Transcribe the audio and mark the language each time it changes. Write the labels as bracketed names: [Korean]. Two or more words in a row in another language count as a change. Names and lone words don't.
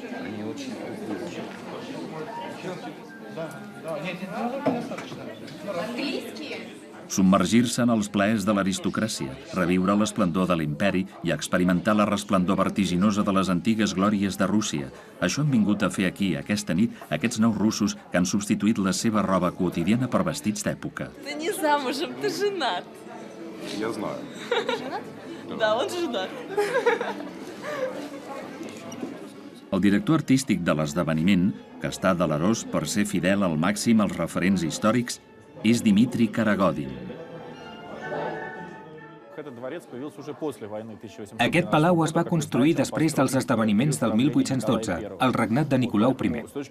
[Catalan] Submergir-se en els plaers de l'aristocràcia, reviure l'esplendor de l'imperi i experimentar la resplendor vertiginosa de les antigues glòries de Rússia. Això han vingut a fer aquí, aquesta nit, aquests nous russos que han substituït la seva roba quotidiana per vestits d'època. [Russian] Ты не замужем, ты женат. Я знаю. Женат? Да, он женат. [Catalan] El director artístic de l'esdeveniment, que està delerós per ser fidel al màxim als referents històrics, és Dmitri Karagodin. Aquest palau es va construir després dels esdeveniments del 1812, el regnat de Nicolau I.